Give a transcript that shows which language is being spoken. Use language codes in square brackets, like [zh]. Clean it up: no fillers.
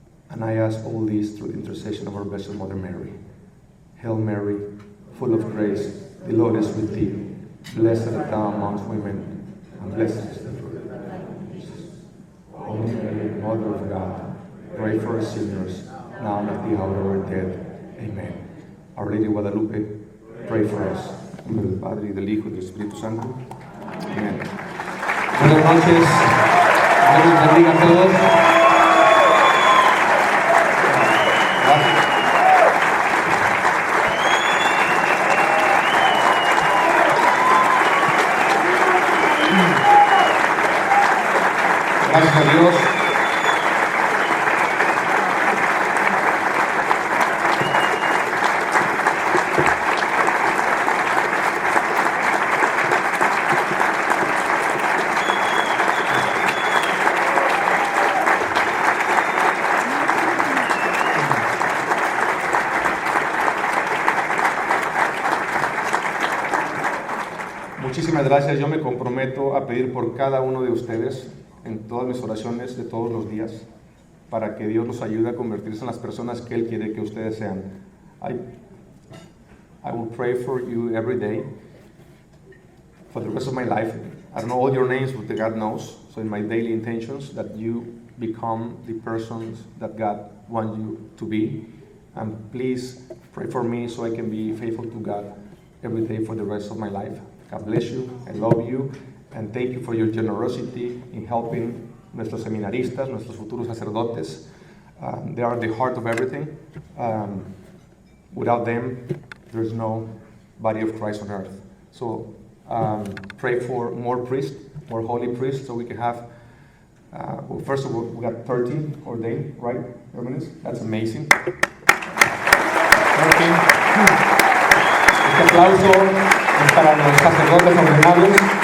[en] And I ask all this through the intercession of our Blessed Mother Mary. Hail Mary, full of grace, the Lord is with thee. Blessed art thou amongst women, and blessed is the fruit of thy womb, Jesus. Holy Mary, Mother of God, pray for us sinners, now and at the hour of our death. Amen. Our Lady of Guadalupe, pray for us. [es] En nombre del Padre, y del Hijo, y del Espíritu Santo. Amén. Buenas noches. Dios los bendiga a todos. Gracias. Gracias a Dios. Muchísimas gracias. Yo me comprometo a pedir por cada uno de ustedes en todas mis oraciones de todos los días, para que Dios los ayude a convertirse en las personas que Él quiere que ustedes sean. [en] I will pray for you every day for the rest of my life. I don't know all your names, but God knows. So in my daily intentions, that you become the persons that God wants you to be. And please pray for me so I can be faithful to God every day for the rest of my life. God bless you. I love you. And thank you for your generosity in helping [es] nuestros seminaristas, nuestros futuros sacerdotes. [en] They are the heart of everything. Without them, there's no body of Christ on earth. So pray for more priests, more holy priests, so we can have, well, first of all, we got 13 ordained, right, Hermanos? That's amazing. 13. [es] Este aplauso es para los sacerdotes ordenados.